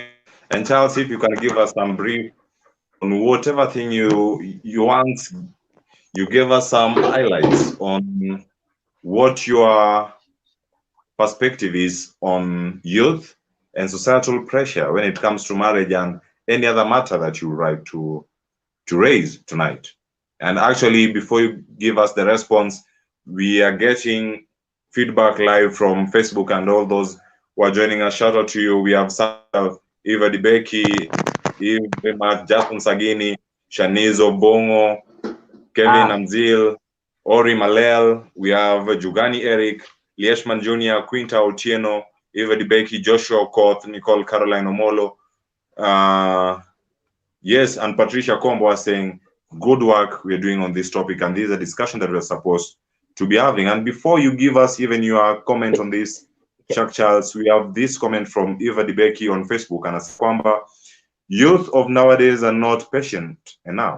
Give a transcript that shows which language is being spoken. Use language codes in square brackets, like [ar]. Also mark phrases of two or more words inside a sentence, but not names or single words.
[en] And Charles, if you can give us some brief on whatever thing you want, you gave us some highlights on what your perspective is on youth and societal pressure when it comes to marriage and any other matter that you would like to raise tonight. And actually, before you give us the response, we are getting feedback live from Facebook and all those who are joining us. Shout out to you. We have Eva Dibeki, Eve Justin Sagini, Shanice Obongo, Kevin Amzil, Ori Malel. We have Jugani Eric, Lieshman Jr., Quinta Otieno, Eva Dibeki, Joshua Okoth, Nicole Caroline Omolo. Yes, and Patricia Combo was saying, good work we're doing on this topic, and this is a discussion that we're supposed to be having. And before you give us even your comment on this, Chuck Charles, we have this comment from Eva Dibeki on Facebook, and as Kwamba, youth of nowadays are not patient enough.